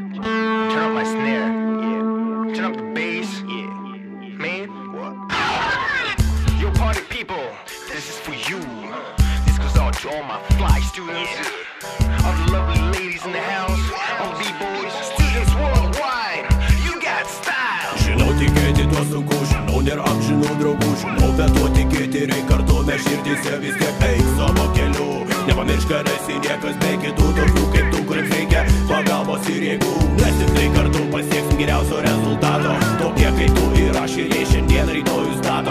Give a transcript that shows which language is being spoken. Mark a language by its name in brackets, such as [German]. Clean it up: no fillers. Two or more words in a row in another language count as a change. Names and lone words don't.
[English] Turn up my snare. Yeah. Turn up the bass. Yeah. Man, what? Yo, party people, this is for you. This goes out to all my fly students. All the lovely ladies in the house. All the B-boys, students worldwide. You got style. [Lithuanian] Žinau, tikėti tuo sunku, žinau, nėra amžinų draugų. Žinau, bet tuo tikėti reik kartu, mes širdyse vis tiek eik savo keliu. Nepamiršk, kad esi niekas be kitų, tokių kaip tu, kuriems reikia pagalbos ir jėgų. Nes tik tai kartu pasieksim geriausio rezultato. Tokie kaip tu ir aš ir jie šiandien rytojų stato.